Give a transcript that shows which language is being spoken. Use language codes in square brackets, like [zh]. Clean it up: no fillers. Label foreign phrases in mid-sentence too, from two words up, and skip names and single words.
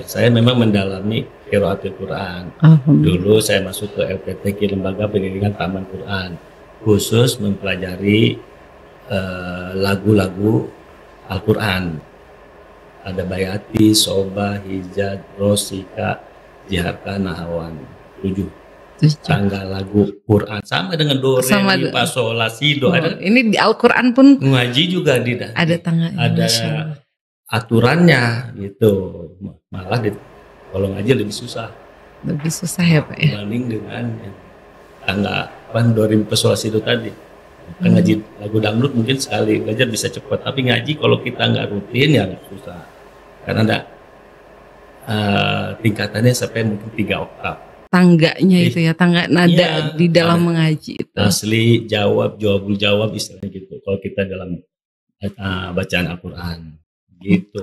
[id] Saya memang mendalami [ar] قراءة القرآن. [id] Dulu saya masuk ke LPTQ, Lembaga Pendidikan Taman Quran, khusus mempelajari lagu-lagu Al-Quran. Ada Bayati, Soba, Hijaz, Rosika, Jiharka, Nahawan. 7 tangga lagu Quran sama dengan do, re, mi, fa, sol, la, si, do. Ini di Al-Quran pun ngaji juga ada tangga, ada aturannya gitu. Malah kalau ngaji lebih susah ya Pak ya, dibanding dengan tangga do, re, mi, fa, sol, la, si, do tadi. Kan ngaji lagu dangdut mungkin sekali belajar bisa cepat, tapi ngaji kalau kita nggak rutin ya susah karena ada tingkatannya sampai mungkin 3 oktav. Tangganya itu ya, tangga nada di dalam mengaji itu. Asli, jawab, [ar] جواب الجواب [id] istilahnya gitu. Kalau kita dalam bacaan Al-Quran gitu.